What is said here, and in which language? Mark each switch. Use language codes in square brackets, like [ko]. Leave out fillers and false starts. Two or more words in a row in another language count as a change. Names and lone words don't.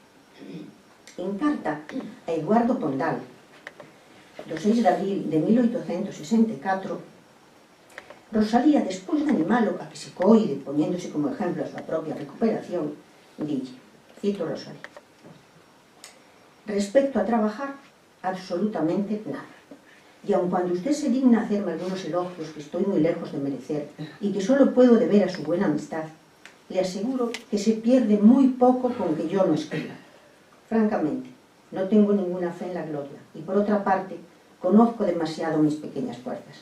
[gl] En carta a Eduardo Pondal, do 6 de abril de 1864, Rosalía, despois de animalo a que se coide, poñéndose como exemplo a súa propia recuperación, dille, cito Rosalía: [es] respecto a trabajar, absolutamente nada. Y aun cuando usted se digna hacerme algunos elogios que estoy muy lejos de merecer y que solo puedo deber a su buena amistad, le aseguro que se pierde muy poco con que yo no escriba. Francamente, no tengo ninguna fe en la gloria y, por otra parte, conozco demasiado mis pequeñas fuerzas.